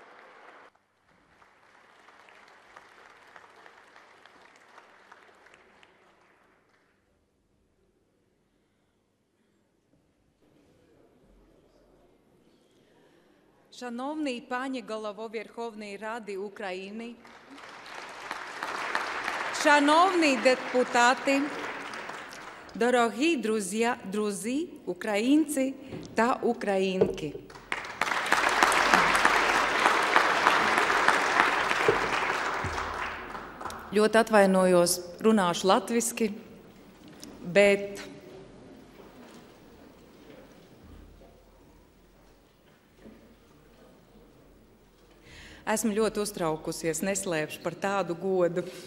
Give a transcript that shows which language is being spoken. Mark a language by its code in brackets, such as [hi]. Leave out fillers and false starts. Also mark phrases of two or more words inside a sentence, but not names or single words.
[uk] Шановний пані голово Верховної Ради України, шановні депутати, дорогі друзі, українці та українки. [lv] Ļoti atvainojos, runāšu latviski, bet esmu ļoti uztraukusies, neslēpšu par tādu godu.